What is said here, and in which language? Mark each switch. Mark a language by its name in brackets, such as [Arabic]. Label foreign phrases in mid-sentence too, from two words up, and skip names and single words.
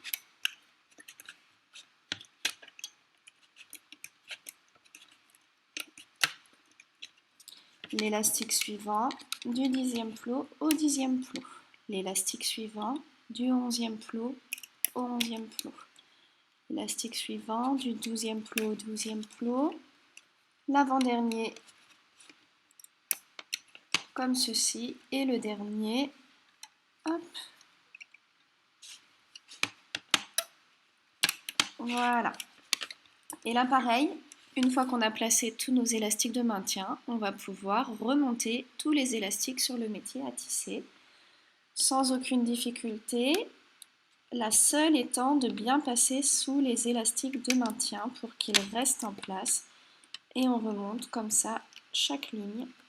[French] L'élastique suivant du 10e plot au 10e plot. L'élastique suivant du 11e plot au 11e plot. Élastique suivant, du 12e plot au 12e plot. L'avant-dernier comme ceci et le dernier, hop, voilà. Et là pareil, une fois qu'on a placé tous nos élastiques de maintien, on va pouvoir remonter tous les élastiques sur le métier à tisser sans aucune difficulté, la seule étant de bien passer sous les élastiques de maintien pour qu'ils restent en place et on remonte comme ça chaque ligne.